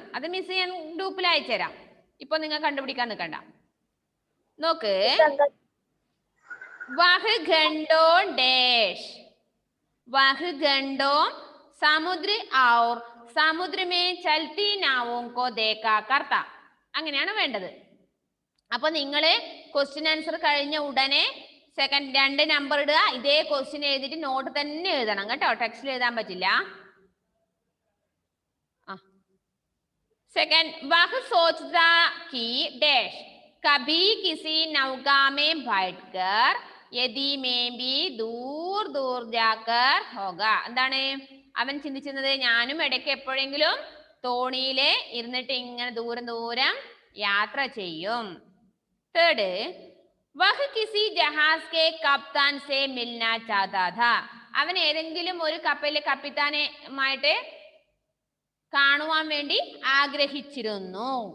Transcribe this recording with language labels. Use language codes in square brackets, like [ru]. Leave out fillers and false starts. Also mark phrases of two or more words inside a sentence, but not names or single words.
[ml] അത് മിസ് ഞാൻ ഗ്രൂപ്പിൽ അയച്ചുതരാം, ഇപ്പൊ നിങ്ങൾ കണ്ടുപിടിക്കാൻ നിൽക്കണ്ട. [hi] നോക്ക്, वह घंटों डैश वह घंटों समुद्र और समुद्र में चलती नावों को देखा करता. [ml] അങ്ങനെയാണ് വേണ്ടത്. അപ്പൊ നിങ്ങള് [en] question answer [ml] കഴിഞ്ഞ ഉടനെ സെക്കൻഡ് 2 നമ്പർ ഇടുക. ഇതേ ക്വസ്റ്റ്യൻ എഴുതിയിട്ട് നോട്ട് തന്നെ എഴുതണം കേട്ടോ, ടെക്സ്റ്റിൽ എഴുതാൻ പറ്റില്ല. [hi] सेकंड, वह सोचता कि डैश कभी किसी नौका में बैठकर यदि में भी दूर दूर जाकर होगा. [ml] എന്താണ് അവൻ ചിന്തിച്ചിരുന്നത്? ഞാനും ഇടയ്ക്ക് എപ്പോഴെങ്കിലും തോണിയിലെ ഇരുന്നിട്ട് ഇങ്ങനെ ദൂരം ദൂരം യാത്ര ചെയ്യും. [hi] തേർഡ്, वह किसी जहाज के कप्तान से मिलना चाहता था. [ml] അവൻ ഏതെങ്കിലും ഒരു കപ്പലിലെ കപ്പിത്താനുമായിട്ട് കാണുവാൻ വേണ്ടി ആഗ്രഹിച്ചിരുന്നു.